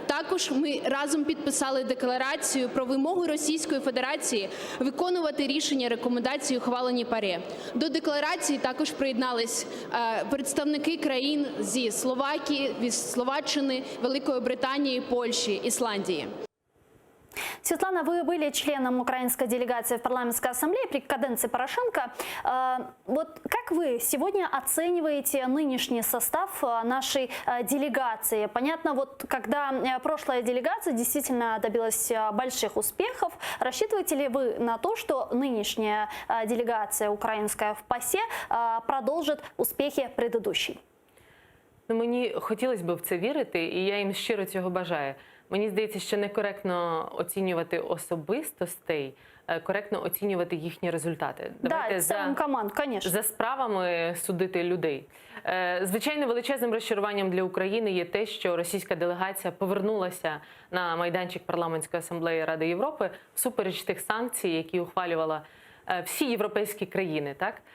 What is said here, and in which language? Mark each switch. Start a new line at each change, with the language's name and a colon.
Ukrainian: Також ми разом підписали декларацію про вимогу Російської Федерації виконувати рішення рекомендації, ухвалені ПАРЄ. До декларації також приєднались представники країн зі Словакії, від Словаччини, Великої Британії, Польщі, Ісландії.
Russian: Светлана, вы были членом украинской делегации в парламентской ассамблее при каденции Порошенко. Вот как вы сегодня оцениваете нынешний состав нашей делегации? Понятно, вот когда прошлая делегация действительно добилась больших успехов, рассчитываете ли вы на то, что нынешняя делегация украинская в ПАСЕ продолжит успехи предыдущей?
Ukrainian: Мені хотілося б в це вірити, і я їм щиро цього бажаю. Мені здається, що некоректно оцінювати особистостей, коректно оцінювати їхні результати. Давайте за справами судити людей. Звичайно, величезним розчаруванням для України є те, що російська делегація повернулася на майданчик парламентської асамблеї Ради Європи всупереч тих санкцій, які ухвалювала всі європейські країни, так?